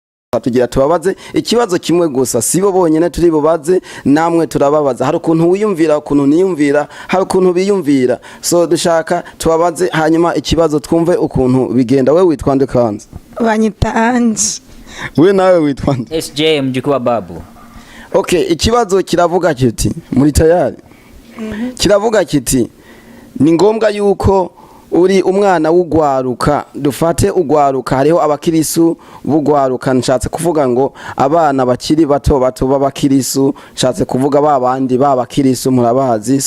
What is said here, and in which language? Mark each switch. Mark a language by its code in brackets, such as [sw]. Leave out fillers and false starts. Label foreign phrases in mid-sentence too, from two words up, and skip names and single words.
[rn] tugira tubabaze ikibazo kimwe gusa, sibo bonyene turi bubaze, namwe turababaza. Hari ukuntu wiyumvira, ukuntu niyumvira, hari ukuntu biyumvira, so dushaka tubabaze hanyuma ikibazo twumve ukuntu bigenda. We witwa nde kanze? banyita Ange. We nawe witwa nde? [sw] SJ mjukuu wa babu. [rn] Okay, ikibazo kiravuga kiti, muri tayari? Kiravuga kiti ni ngombwa yuko uri umwana w'ugwaruka, dufate ugwaruka, hariho abakirisu b'ugwaruka, nshatse kuvuga ngo abana bakiri bato bato b'abakirisu, nshatse kuvuga babandi b'abakirisu murabazi.